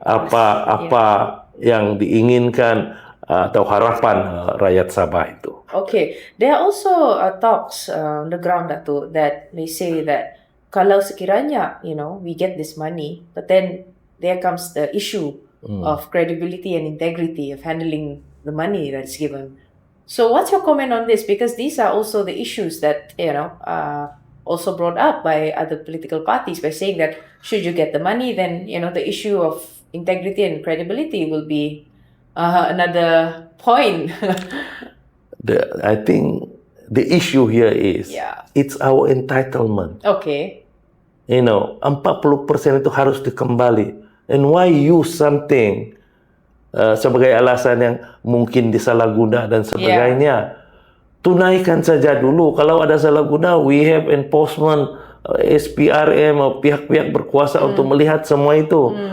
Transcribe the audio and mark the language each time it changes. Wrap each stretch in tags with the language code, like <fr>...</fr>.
<ms>apa yang diinginkan atau harapan rakyat Sabah itu.</ms> <en>Okay, there are also talks on the ground, Dato, that they say that</en> <ms>kalau sekiranya,</ms> <en>we get this money, but then there comes the issue of credibility and integrity of handling the money that's given. So what's your comment on this? Because these are also the issues that, also brought up by other political parties by saying that should you get the money, then, the issue of integrity and credibility will be another point. I think the issue here is it's our entitlement. Okay.</en> <ms>40% itu harus dikembali.</ms> <en>And why use something</en> <ms>sebagai alasan yang mungkin disalahguna dan sebagainya? Tunaikan saja dulu. Kalau ada salah guna,</ms> <en>we have enforcement,</en> <ms>SPRM, pihak-pihak berkuasa untuk melihat semua itu.</ms>